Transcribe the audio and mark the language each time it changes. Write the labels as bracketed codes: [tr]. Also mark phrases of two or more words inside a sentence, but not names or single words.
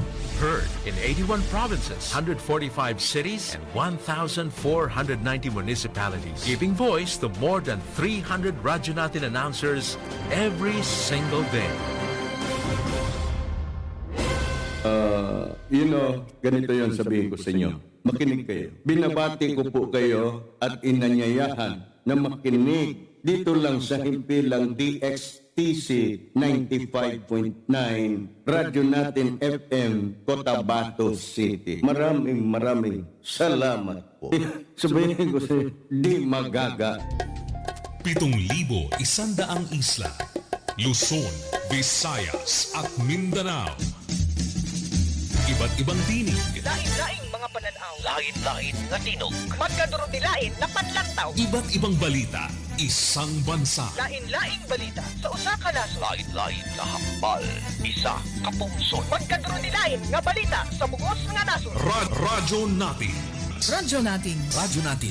[en] Heard in 81 provinces, 145 cities, and 1,490 municipalities. Giving voice to more than 300 Radyo Natin announcers every single day. [tl] Ganito yon sabihin ko sa inyo. Makinig kayo. Binabati ko po kayo at inanyayahan na makinig dito lang sa himpilang DXTC 95.9 Radyo Natin FM, Cotabato City. Maraming salamat po. Sabihin ko sa inyo, di magaga. 7,100 isla, Luzon, Visayas at Mindanao. Iba't ibang tinig, [ceb] Lain-laing mga pananaw. [hil] Lain-lain nga tinog. [mdh] Magkadurot-dilain na panlantaw. [tl] iba't ibang balita, isang bansa. [ceb] Lain-laing balita sa usa ka nasod. [hil] Lain-lain nga hambal, isa ka pungsod. [mdh] Magkadurot-dilain nga balita sa bugos nga nasod. [tl] Radyo Natin. Radyo natin. Radyo Natin.